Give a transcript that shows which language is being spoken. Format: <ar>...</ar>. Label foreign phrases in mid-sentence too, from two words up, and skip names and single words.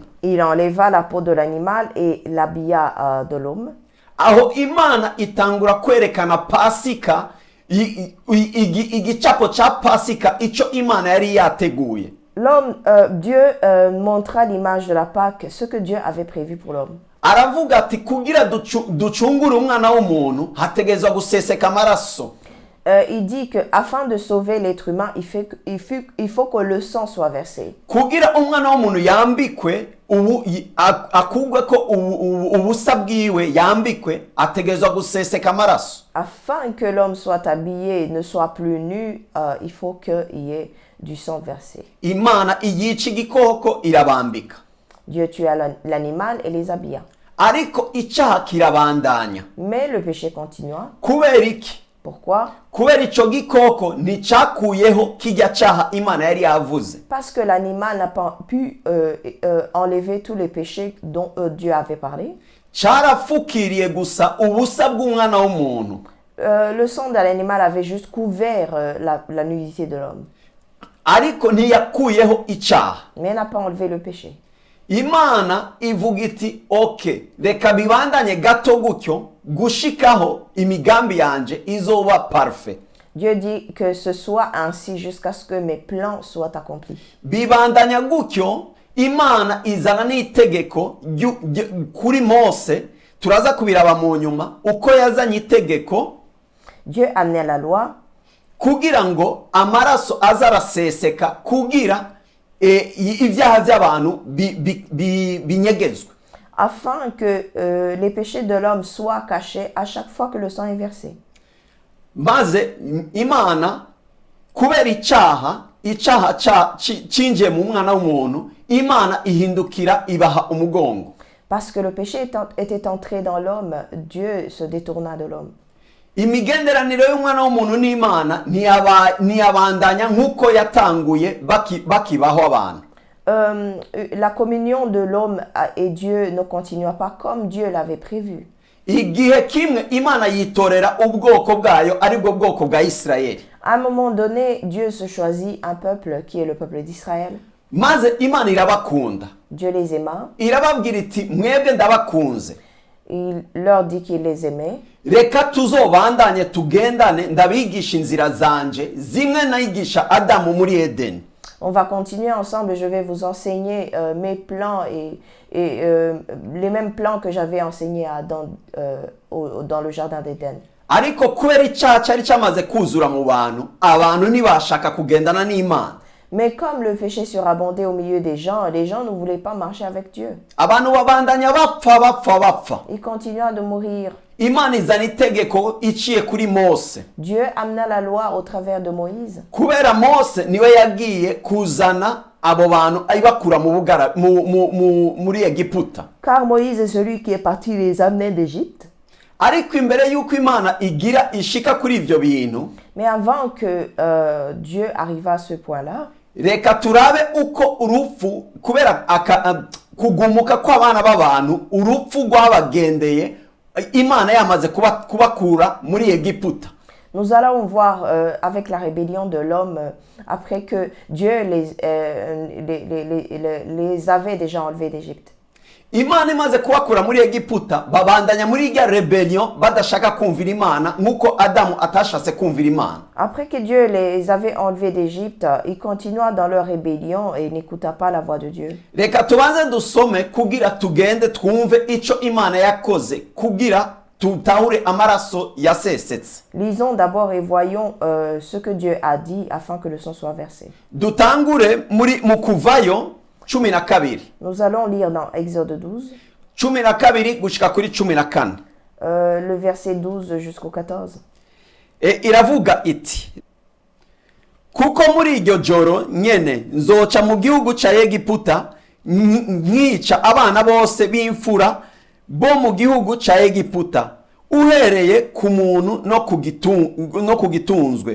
<fr>Il enleva la peau de l'animal et l'habilla de l'homme.</fr> <rn>Aho Imana itangura kwerekana Pasika, igicapo ca Pasika ico Imana yari yateguye.</rn> <fr>L'homme, Dieu montra l'image de la Pâque, ce que Dieu avait prévu pour l'homme.</fr> <rn>Aravuga ati kugira ducungure umwana w'umuntu hategezwa guseseka amaraso.</rn> <fr>Il dit que afin de sauver l'être humain, il faut que le sang soit versé.</fr> <rn>Kugira umwana w'umuntu yambikwe akugwe ko ubusa bwiwe yambikwe ategezwa guseseka amaraso.</rn> <fr>Afin que l'homme soit habillé, ne soit plus nu, il faut qu'il y ait du sang versé.</fr> <rn>Imana iyica igikoko irabambika.</rn> <fr>Dieu tua l'animal et les habilla.</fr> <rn>Ariko icaha kirabandanya.</rn> <fr>Mais le péché continua.</fr> <rn>Kubera iki?</rn> <fr>Pourquoi?</fr> <rn>Kubera ico gikoko nticakuyeho kijya caha Imana yari yavuze.</rn> <fr>Parce que l'animal n'a pas pu enlever tous les péchés dont Dieu avait parlé.</fr> <rn>carafukiriye gusa ubusa bw'umwana w'umuntu.</rn> <fr>Le sang de l'animal avait juste couvert la nudité de l'homme,</fr> <rn>Ariko ntiyakuyeho icyaha.</rn> <fr>mais n'a pas enlevé le péché.</fr> <rn>Imana ivuga iti oke reka bibandanye gato gutyo gushikaho imigambi yanje izoba parfait.</rn> <fr>Dieu dit que ce soit ainsi jusqu'à ce que mes plans soient accomplis.</fr> <rn>Bibandanya gutyo Imana izana n'itegeko kuri Mose, turaza kubiraba mu nyuma uko yazanye itegeko.</rn> <fr>Dieu amenait la loi</fr> <rn>kugira ngo amaraso azaraseseka kugira ibyaha by'abantu binyegezwe,</rn> <fr>afin que les péchés de l'homme soient cachés à chaque fois que le sang est versé.</fr> <rn>Maze Imana kubera icyaha cinjiye mu mwana w'umuntu, Imana ihindukira ibaha umugongo.</rn> <fr>Parce que le péché était entré dans l'homme, Dieu se détourna de l'homme.</fr> <rn>Imigenderanire y'umwana w'umuntu n'Imana ntiyabandanya nk'uko yatanguye bakibaho abantu.</rn> <fr>La communion de l'homme et Dieu ne continua pas comme Dieu l'avait prévu.</fr> <rn>Igihe kimwe Imana yitorera ubwoko bwayo aribwo bwoko bwa Isirayeli.</rn> <fr>À un moment donné, Dieu se choisit un peuple qui est le peuple d'Israël.</fr> <rn>Maze Imana irabakunda.</rn> <fr>Dieu les aima.</fr> <rn>Irababwira iti mwebwe ndabakunze.</rn> <fr>Il leur dit qu'il les aimait.</fr> <rn>Reka tuzobandanye tugendane ndabigisha inzira zanje zimwe nayigisha Adamu muri Edeni.</rn> <fr>On va continuer ensemble, je vais vous enseigner mes plans et les mêmes plans que j'avais enseignés à Adam dans le jardin d'Éden.</fr> <rn>Ariko kubera icyaha cyari cyamaze kuzura mu bantu, abantu ntibashaka kugendana n'Imana.</rn> <fr>Mais comme le péché surabondait au milieu des gens ne voulaient pas marcher avec Dieu.</fr> <rn>Abantu babandanya bapfa.</rn> <fr>Ils continuaient de mourir.</fr> <rn>Imana izana itegeko iciye kuri Mose.</rn> <fr>Dieu amena la loi au travers de Moïse.</fr> <rn>Kubera Mose niwe yagiye kuzana abo bantu ayibakura muri Egiputa.</rn> <fr>Car Moïse est celui qui est parti les amener d'Égypte.</fr> <rn>Ariko imbere yuko Imana igira ishika kuri ivyo bintu,</rn> <fr>mais avant que Dieu arriva à ce point-là,</fr> <rn>reka turabe uko urupfu kubera kugumuka kw'abana b'abantu, urupfu rwabagendeye Imana yamaze kubakura muri Egiputa.</rn> <fr>Nous allons voir avec la rébellion de l'homme, après que Dieu les avait déjà enlevés d'Égypte.</fr> <rn>Imana imaze kubakura muri Egiputa, babandanya muri irya rebellion badashaka kumvira Imana nkuko Adamu atashatse kumvira Imana.</rn> <fr>Après que Dieu les avait enlevés d'Égypte, ils continuaient dans leur rébellion et n'écoutaient pas la voix de Dieu.</fr> <rn>Reka tubanze dusome kugira tugende twumve ico Imana yakoze kugira tutahure amaraso yasesetse.</rn> <fr>Lisons d'abord et voyons ce que Dieu a dit afin que le sang soit versé.</fr> <rn>Dutangure mu Kuvayo 12.</rn> <fr>Nous allons lire dans Exode 12.</fr> <rn>12 gushika kuri 14.</rn> <fr>Le verset 12 jusqu'au 14.</fr> <rn>Iravuga iti, kuko muri iryo joro nyene nzoca mu gihugu ca Egiputa nkica abana bose b'imfura bo mu gihugu ca Egiputa, uhereye ku muntu no ku gitunzwe.</rn>